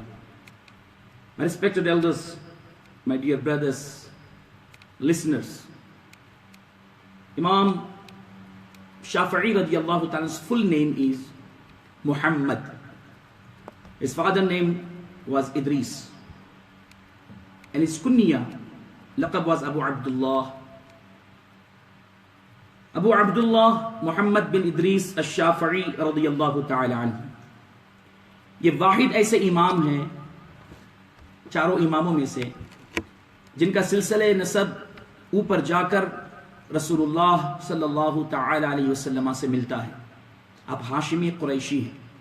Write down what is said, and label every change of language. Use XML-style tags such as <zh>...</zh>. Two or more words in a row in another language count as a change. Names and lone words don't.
<en>My respected elders, my dear brothers, listeners, Imam Shafi'i</en> <ar>رضي الله تعالى's</ar> <en>full name is Muhammad. His father's name was Idris, and his kunya, laqab, was Abu Abdullah. Abu Abdullah Muhammad bin Idris al-Shafi'i</en> <ar>رضي الله تعالى عنه.</ar> <ur>یہ واحد ایسے امام ہیں چاروں اماموں میں سے جن کا سلسلہ نسب اوپر جا کر رسول اللہ صلی اللہ تعالی علیہ وسلم سے ملتا ہے۔ آپ ہاشمی قریشی ہیں۔</ur>